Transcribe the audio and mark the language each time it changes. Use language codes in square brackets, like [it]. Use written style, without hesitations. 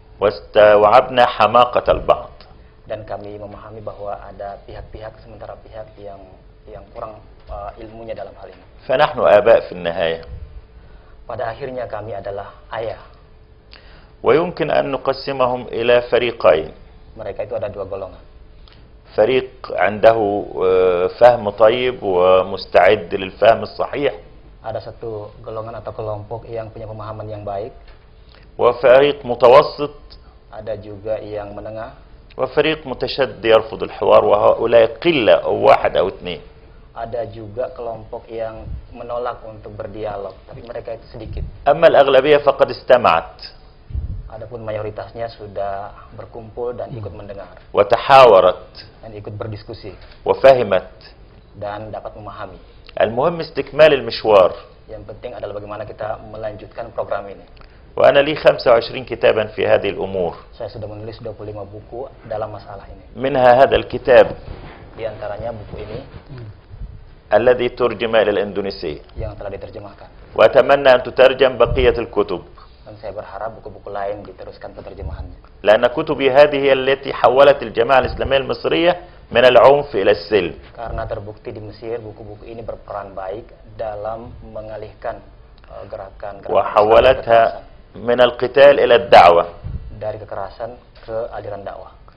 [ar] واستوعبنا حماقة البعض. [id] Dan kami memahami bahwa ada pihak-pihak, sementara pihak yang kurang ilmunya dalam hal ini. [ar] فنحن آباء في النهاية. [id] Pada akhirnya kami adalah ayah. [ar] ويمكن أن نقسمهم إلى فريقين. [id] Mereka itu ada 2 golongan. [ar] فريق عنده فهم طيب ومستعد للفهم الصحيح. [id] Ada satu golongan atau kelompok yang punya pemahaman yang baik. [ar] وفريق متوسط [id] ada juga yang menengah, [ar] وفريق متشدد يرفض الحوار وهؤلاء قلة أو واحد أو اثنين. [id] ada juga kelompok yang menolak untuk berdialog, tapi mereka itu sedikit. [ar] أما الأغلبية فقد استمعت [id] Adapun mayoritasnya sudah berkumpul dan ikut mendengar [ar] وتحاورت [id] dan ikut berdiskusi [ar] وفهمت. [id] dan dapat memahami. [ar] المهم استكمال المشوار. [id] Yang penting adalah bagaimana kita melanjutkan program ini. [ar] وأنا لي 25 كتابا في هذه الأمور، [id] Saya sudah menulis 25 buku dalam masalah ini. [ar] منها هذا الكتاب [id] Di antaranya buku ini [ar] الذي ترجم إلى الإندونيسية، [id] yang telah diterjemahkan. [ar] وأتمنى أن تترجم بقية الكتب، [id] Dan saya berharap buku-buku lain diteruskan penerjemahannya. [ar] لأن كتبي هذه هي التي حولت الجماعة الإسلامية المصرية من العنف إلى السلم. [id] Karena terbukti di Mesir, buku-buku ini berperan baik dalam mengalihkan gerakan [ar] وحولتها من القتال إلى الدعوة، [id] dari kekerasan ke aliran dakwah.